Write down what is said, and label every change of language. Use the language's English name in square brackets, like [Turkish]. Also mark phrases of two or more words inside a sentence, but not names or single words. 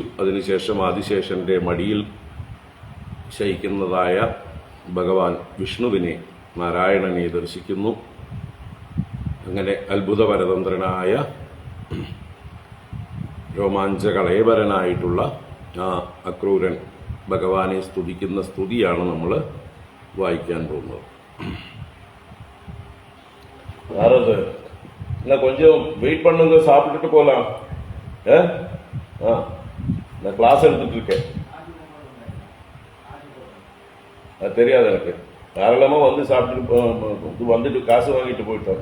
[Malayalam] അതിനുശേഷം ആദിശേഷന്റെ മടിയിൽ ശയിക്കുന്നതായ ഭഗവാൻ വിഷ്ണുവിനെ, നാരായണനെ ദർശിക്കുന്നു. അങ്ങനെ അത്ഭുതപരതന്ത്രനായ രോമാഞ്ചകളേബരനായിട്ടുള്ള ആ അക്രൂരൻ ഭഗവാനെ സ്തുതിക്കുന്ന സ്തുതിയാണ് നമ്മൾ വായിക്കാൻ പോകുന്നത്. [Tamil] யாரது இல்லை கொஞ்சம் வெயிட் பண்ணுங்க, சாப்பிட்டுட்டு போகலாம். நான் கிளாஸ் எடுத்துட்டு இருக்கேன். அது தெரியாது எனக்கு. தாராளமாக வந்து சாப்பிட்டுட்டு வந்துட்டு காசு வாங்கிட்டு போயிட்டாங்க.